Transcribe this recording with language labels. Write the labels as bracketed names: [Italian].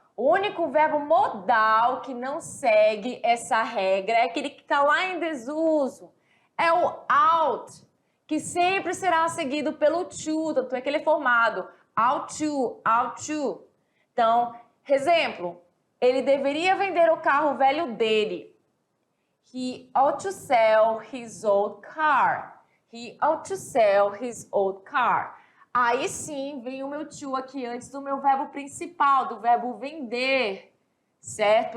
[Portuguese] O único verbo modal que não segue essa regra é aquele que está lá em desuso. É o out, que sempre será seguido pelo to, tanto é que ele é formado out to. Então, exemplo. Ele deveria vender o carro velho dele. [English] He ought to sell his old car. He ought to sell his old car. [Portuguese] Aí sim vem o meu to aqui antes do meu verbo principal, do verbo vender, certo?